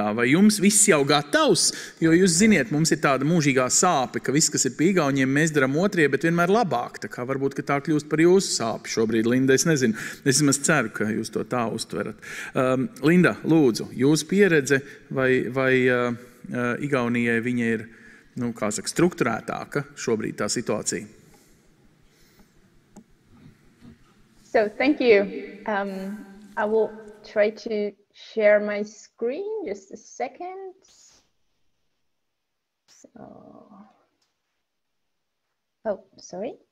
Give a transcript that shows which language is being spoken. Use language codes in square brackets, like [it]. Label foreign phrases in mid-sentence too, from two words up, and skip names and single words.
[lv] Vai jums viss jau gatavs? Jo jūs ziniet, mums ir tāda mūžīgā sāpe, ka viss, kas ir pie Igauniem, mēs daram otrie, bet vienmēr labāk. Tā kā varbūt, ka tā kļūst par jūsu sāpi šobrīd, Linda, es nezinu. Es vismaz ceru, ka jūs to tā uztverat. Linda, lūdzu, jūsu pieredze vai Igaunijai viņa ir, kā saka, strukturētāka šobrīd tā situācija? [en] So, thank you. I will try to share my screen, just a second. Oh, sorry.